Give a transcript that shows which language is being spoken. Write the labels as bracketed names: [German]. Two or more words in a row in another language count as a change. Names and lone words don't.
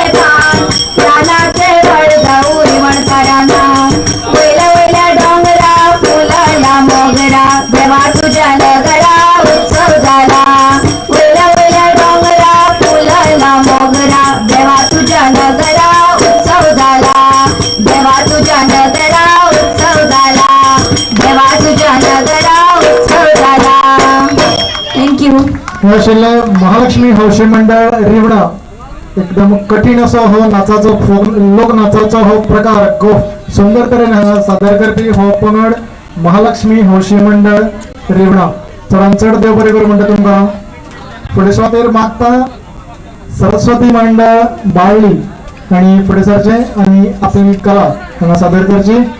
[Marathi] पान लालाचे वड जाऊन वडकरांना वेला वेला डोंगरा फुलाला मोगरा देवा तुझ्या नगरा उत्सव झाला वेला वेला डोंगरा फुलाला मोगरा देवा तुझ्या नगरा उत्सव झाला देवा तुझ्या नगरा उत्सव झाला देवा तुझ्या नगरा उत्सव झाला थँक्यू [Konkani] शिल्लक महालक्ष्मी हौशी मंडळ रिवडा एकदम कठीण असो हो नाचाचो लोक नाचाचो हो प्रकार खूप सुंदर तरेन हांगा सादर करपी हो पंगड महालक्ष्मी हौशी मंडळ रिवडा चडांत चड देव बरें करूं म्हणटा तुमकां फुडें सुवातेर मागता सरस्वती मंडळ बाळ्ळी आनी फुडें सरचे आनी आपली कला हांगा सादर करची